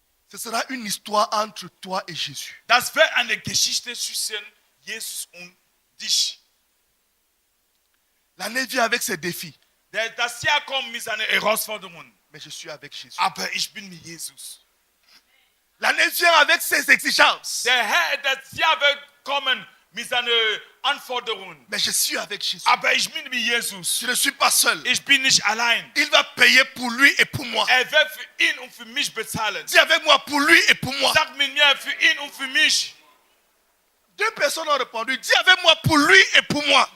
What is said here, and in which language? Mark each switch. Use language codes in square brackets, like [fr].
[fr] Ce sera une histoire entre toi et Jésus. [de] Das wird eine Geschichte zwischen Jesus und dich. [fr] L'année vient avec ses défis, [de] Das Jahr kommt mit seinen Herausforderungen. [fr] mais je suis avec Jésus. [de] Aber ich bin mit Jesus. [fr] L'année vient avec ses exigences, [de] Das Jahr wird kommen mit seinen Anforderungen. [fr] mais je suis avec Jésus. [de] Aber ich bin mit Jesus. [fr] Je ne suis pas seul. [de] Ich bin nicht allein. [fr] Il va payer pour lui et pour moi. [de] Er wird für ihn und für mich bezahlen. [fr] Dis avec moi, pour lui et pour moi. [de] Sag mit mir für ihn und für mich. [fr] Deux personnes ont répondu, dis avec moi, pour lui et pour moi.